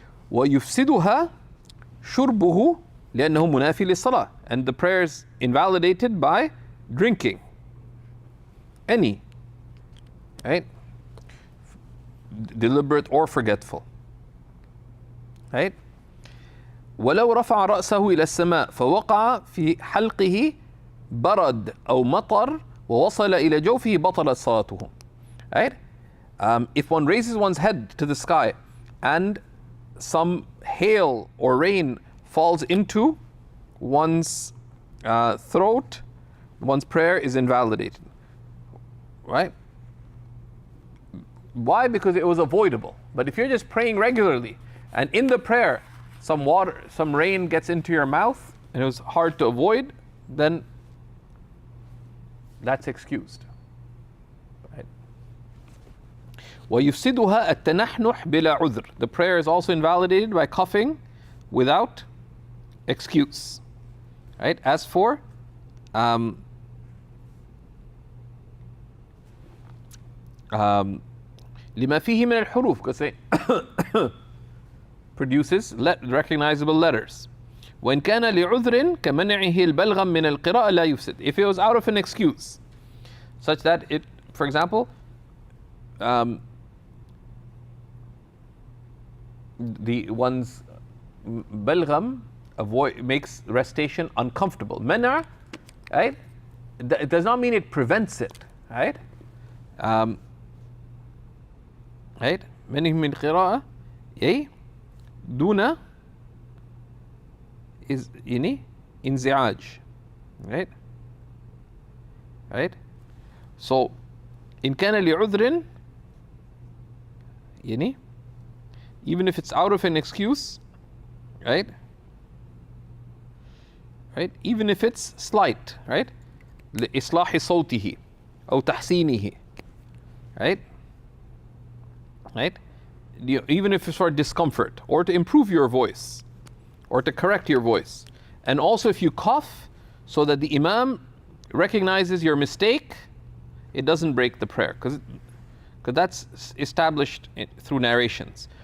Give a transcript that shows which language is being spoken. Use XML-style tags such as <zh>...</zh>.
<ar>وَيُفْسِدُهَا شُرْبُهُ لأنه منافي للصلاة.</ar> <en>And the prayer is invalidated by drinking. Any. Right? Deliberate or forgetful. Right?</en> <ar>ولو رفع رأسه إلى السماء فوقع في حلقه برد أو مطر ووصل إلى جوفه بطلت صلاته.</ar> <en>Right? If one raises one's head to the sky and some hail or rain falls into one's throat, one's prayer is invalidated. Right? Why? Because it was avoidable. But if you're just praying regularly and in the prayer some water, some rain gets into your mouth and it was hard to avoid, then that's excused.</en> <ar>Right? وَيُفْسِدُهَا التَّنَحْنُحْ بِلَا عُذْرٍ.</ar> <en>The prayer is also invalidated by coughing without excuse. Right? As for</en> <ar>لما فيه من الحروف,</ar> <en>because it produces recognizable letters.</en> <ar>وإن كان لعذر كمنعه البلغم من القراءة لا يفسد.</ar> <en>If it was out of an excuse, such that it, for example, the one's balgham makes recitation uncomfortable. Mana, right? It does not mean it prevents it, right? Right?</en> <ar>منه من قراءة دون is انزعاج.</ar> <en>Right? Right? So</en> <ar>إن كان لعذر</ar> <en>even if it's out of an excuse, right? Right? Even if it's slight, right?</en> <ar>لإصلاح صوته أو تحسينه, right?</ar> <en>Right? Even if it's for discomfort or to improve your voice or to correct your voice. And also if you cough so that the imam recognizes your mistake, it doesn't break the prayer, because that's established through narrations.</en>